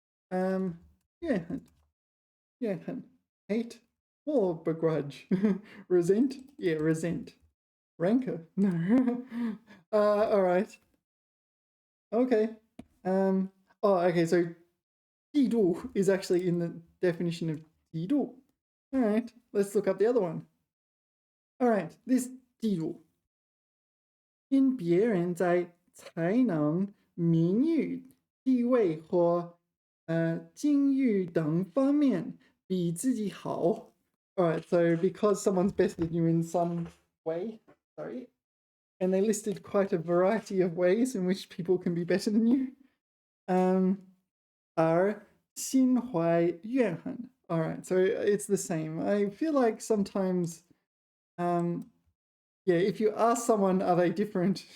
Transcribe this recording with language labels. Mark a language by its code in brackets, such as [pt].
[zh] 怨恨.怨恨. [en] Hate or begrudge. Resent? Yeah, resent. Rancor? No. All right. Okay. Oh, okay, so 嫉妒 is actually in the definition of 嫉妒. All right, let's look up the other one. All right, this 嫉妒. [zh] 因别人在才能、名誉、地位或境遇等方面比自己好. [en] All right, so because someone's better than you in some way, and they listed quite a variety of ways in which people can be better than you. [zh] 而心怀怨恨. [en] All right, so it's the same. I feel like sometimes, yeah, if you ask someone, are they different?